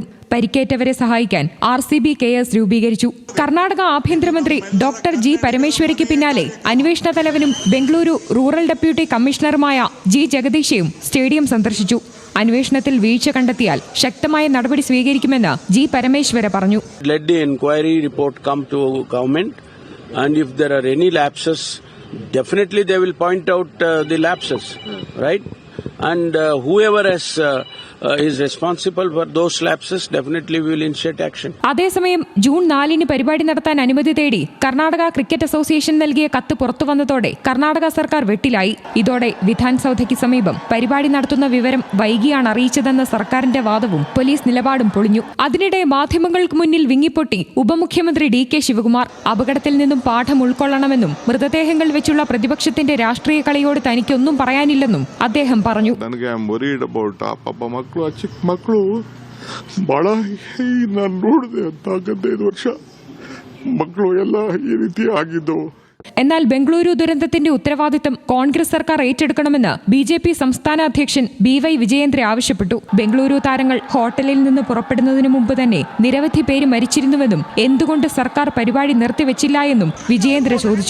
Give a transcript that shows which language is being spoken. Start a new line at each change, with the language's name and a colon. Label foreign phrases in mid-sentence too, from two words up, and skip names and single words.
Malayalam: പരിക്കേറ്റവരെ സഹായിക്കാൻ RCB KS രൂപീകരിച്ചു. കർണാടക ആഭ്യന്തരമന്ത്രി ഡോക്ടർ G പരമേശ്വരിക്ക് പിന്നാലെ അന്വേഷണ തലവനും ബംഗളൂരു റൂറൽ ഡെപ്യൂട്ടി കമ്മീഷണറുമായ G ജഗദീശയും സ്റ്റേഡിയം സന്ദർശിച്ചു. അന്വേഷണത്തിൽ വീഴ്ച കണ്ടെത്തിയാൽ ശക്തമായ നടപടി സ്വീകരിക്കുമെന്ന് G പരമേശ്വര പറഞ്ഞു.
English: Let the inquiry report come to government, and if there are any lapses, definitely they will point out the lapses, right? And whoever is responsible for those lapses, definitely we will initiate action.
Malayalam: അതേസമയം ജൂൺ 4 പരിപാടി നടത്താൻ അനുമതി തേടി കർണാടക ക്രിക്കറ്റ് അസോസിയേഷൻ നൽകിയ കത്ത് പുറത്തു വന്നതോടെ കർണാടക സർക്കാർ വെട്ടിലായി. ഇതോടെ വിധാൻ സൗധയ്ക്ക് സമീപം പരിപാടി നടത്തുന്ന വിവരം വൈകിയാണ് അറിയിച്ചതെന്ന സർക്കാരിന്റെ വാദവും പോലീസ് നിലപാടും പൊളിഞ്ഞു. അതിനിടെ മാധ്യമങ്ങൾക്ക് മുന്നിൽ വിങ്ങിപ്പൊട്ടി ഉപമുഖ്യമന്ത്രി DK ശിവകുമാർ. അപകടത്തിൽ നിന്നും പാഠം ഉൾക്കൊള്ളണമെന്നും മൃതദേഹങ്ങൾ വെച്ചുള്ള പ്രതിപക്ഷത്തിന്റെ രാഷ്ട്രീയ കളിയോട് തനിക്കൊന്നും പറയാനില്ലെന്നും അദ്ദേഹം പറഞ്ഞു.
Kannada: ಚಿಕ್ಕ ಮಕ್ಕಳು ಬಹಳ ನಾನು ನೋಡಿದೆ ಅಂತ 15 ವರ್ಷ ಮಕ್ಕಳು ಎಲ್ಲ ಈ ರೀತಿ ಆಗಿದ್ದು.
Malayalam: എന്നാൽ ബംഗളൂരു ദുരന്തത്തിന്റെ ഉത്തരവാദിത്തം കോൺഗ്രസ് സർക്കാർ ഏറ്റെടുക്കണമെന്ന് BJP സംസ്ഥാന അധ്യക്ഷൻ BY വിജയേന്ദ്ര ആവശ്യപ്പെട്ടു. ബംഗളൂരു താരങ്ങൾ ഹോട്ടലിൽ നിന്ന് പുറപ്പെടുന്നതിനു മുമ്പ് തന്നെ നിരവധി പേര് മരിച്ചിരുന്നുവെന്നും എന്തുകൊണ്ട് സർക്കാർ പരിപാടി നിർത്തിവെച്ചില്ല എന്നും വിജയേന്ദ്ര ചോദിച്ചു.